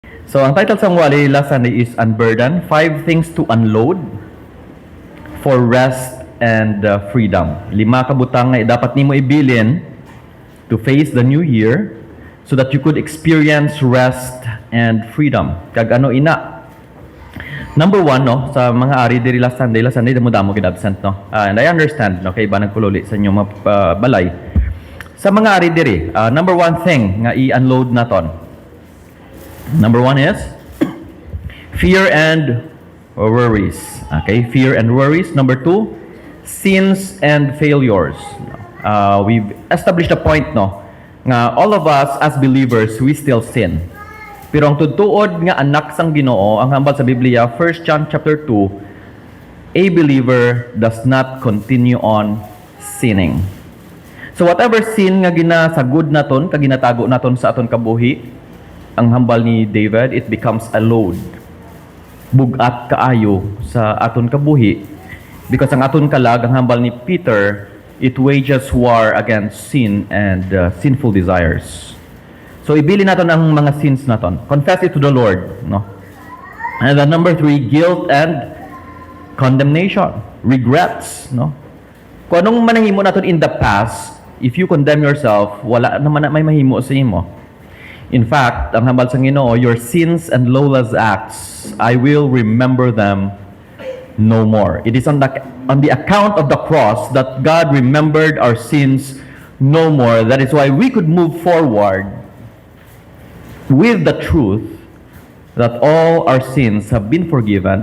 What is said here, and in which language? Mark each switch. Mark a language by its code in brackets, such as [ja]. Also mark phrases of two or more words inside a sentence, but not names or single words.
[hil] So, ang title sa wali [en] last Sunday [hil] is Unburden, 5 Things to Unload for Rest and Freedom. [en] 5 [hil] kabutang nga dapat nimo ibilin [en] to face the new year so that you could experience rest and freedom. [hil] Kag ano ina? Number 1, no, sa mga ari diri [en] last Sunday [hil] damo gid absent, no. [en] And I understand, [hil] no, kay iba nagkululi sa inyo balay. Sa mga ari diri, [en] number 1 thing [hil] nga i-unload naton. [en] Number 1 is fear and worries. Okay, fear and worries. Number 2, sins and failures. We've established a point, [hil] no, nga [en] all of us as believers, we still sin. [hil] Pero ang tutuod nga anak sang Ginoo, ang hambal sa Biblia, 1 John chapter 2, [en] a believer does not continue on sinning. So whatever sin [hil] nga ginasagod naton, kaginatago naton sa aton kabuhi, ang hambal ni David, [en] it becomes a load. [hil] Bugat kaayo sa aton kabuhi. [en] Because [hil] ang aton kalag, ang hambal ni Peter, [en] it wages war against sin and sinful desires. [hil] So ibili naton ang mga sins naton. [en] Confess it to the Lord, no? And then number 3, guilt and condemnation, regrets, no? [hil] Kung anong manahimo naton [en] in the past, if you condemn yourself, [hil] wala naman may mahimo sa imo. In fact, ang hambal sa Ginoo, [en] your sins and lawless acts, I will remember them no more. It is on the account of the cross that God remembered our sins no more. That is why we could move forward with the truth that all our sins have been forgiven.